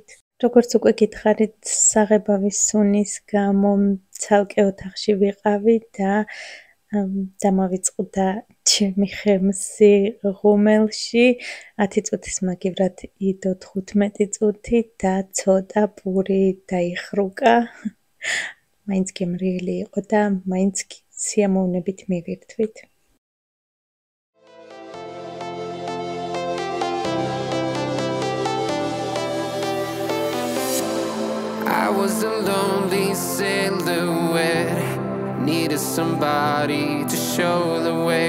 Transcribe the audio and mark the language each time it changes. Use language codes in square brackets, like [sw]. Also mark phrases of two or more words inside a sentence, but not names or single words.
[ka] როგორც უკვე გითხარით, საღებავის სუნის გამო ცალკე ოთახში ვიყავი და დამავიწყდა ჩემი ხემსი ღუმელში, 10 წუთის მაგივრად იდო 15 წუთი და ცოტა პური დაიხრუკა. მაინც გემრიელი იყო და მაინც სიამოვნებით მივირთვით. [en] I was a lonely silhouette, needed somebody to show the way.